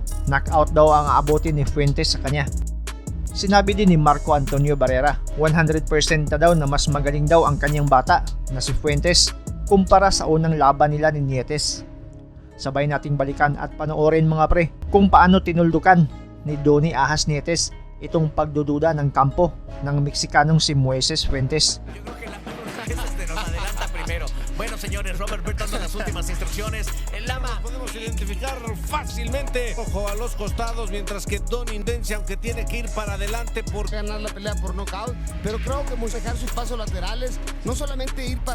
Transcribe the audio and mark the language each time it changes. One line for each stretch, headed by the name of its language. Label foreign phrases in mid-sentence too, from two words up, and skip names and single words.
Filipino: Knockout daw ang aabotin ni Fuentes sa kanya. Sinabi din ni Marco Antonio Barrera, 100% na daw na mas magaling daw ang kanyang bata na si Fuentes kumpara sa unang laban nila ni Nietes. Sabay nating balikan at panoorin mga pre kung paano tinuldukan ni Donnie Ahas Nietes itong pagdududa ng kampo ng Meksikanong si Moises Fuentes.
Spanish: Bueno, señores, Robert Bert dando las últimas instrucciones. El Lama. Podemos identificar fácilmente. Ojo a los costados, mientras que Don Intense, aunque tiene que ir para adelante por ganar la pelea por nocaut, pero creo que dejar sus pasos laterales, no solamente ir para